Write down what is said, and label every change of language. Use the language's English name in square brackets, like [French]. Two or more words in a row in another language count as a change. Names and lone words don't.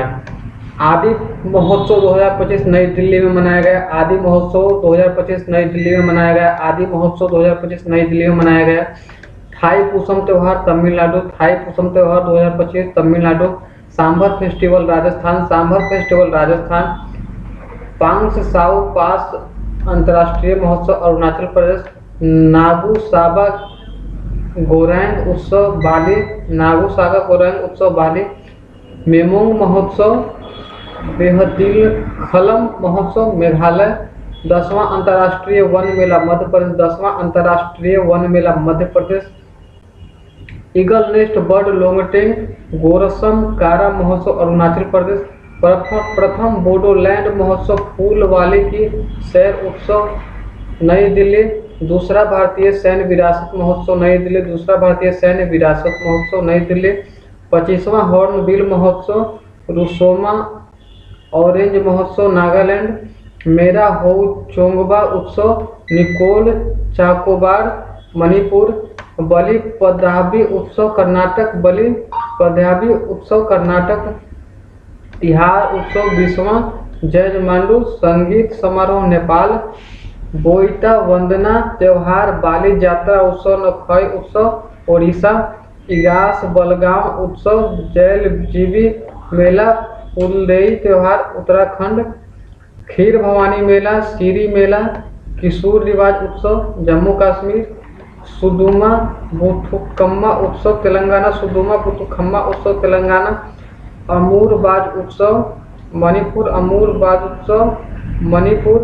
[Hindi] आदि महोत्सव 2025 नई दिल्ली में मनाया गया, आदि महोत्सव 2025 नई दिल्ली में मनाया गया, आदि महोत्सव 2025 नई दिल्ली में मनाया गया। थाई पूसम त्योहार तमिलनाडु, थाई पूसम त्योहार 2025 तमिलनाडु। सांभर फेस्टिवल राजस्थान, सांभर फेस्टिवल राजस्थान। पांग्स साउ पास अंतर्राष्ट्रीय महोत्सव अरुणाचल प्रदेश। नागू साबा गोरैंग उत्सव बाली, नागू सागा गोरैंग उत्सव बाली। मेमोंग महोत्सव बेहदिल खलम महोत्सव मेघालय। 10वां अंतर्राष्ट्रीय वन मेला मध्य प्रदेश, 10वां अंतर्राष्ट्रीय वन मेला मध्य प्रदेश। ईगल नेस्ट बर्ड लोंगटेंग गोरसम कारा महोत्सव अरुणाचल प्रदेश। प्रथम बोडोलैंड महोत्सव फूलवाली की सैर उत्सव नई दिल्ली। दूसरा भारतीय सैन्य विरासत महोत्सव नई दिल्ली, दूसरा भारतीय सैन्य विरासत महोत्सव नई दिल्ली। 25वां हॉर्नबिल महोत्सव रुसोमा ऑरेंज महोत्सव नागालैंड। मेरा हो चोंगबा उत्सव निकोल चाकोबार मणिपुर। बलि पदाबी उत्सव कर्नाटक, बलि पदाबी उत्सव कर्नाटक। तिहार उत्सव 20वां जजमांडू संगीत समारोह नेपाल। बोईटा वंदना त्योहार बाली यात्रा उत्सव नखई उत्सव ओडिशा। इगास बलगाम उत्सव जैल जीवी मेला फुलदेई त्योहार उत्तराखंड। खीर भवानी मेला सीरी मेला किशोर रिवाज उत्सव जम्मू कश्मीर। सुदुमा बुथुकम्मा उत्सव तेलंगाना, सुदुमा बुथुकम्मा उत्सव तेलंगाना। अमूर बाज उत्सव मणिपुर, अमूर बाज उत्सव मणिपुर।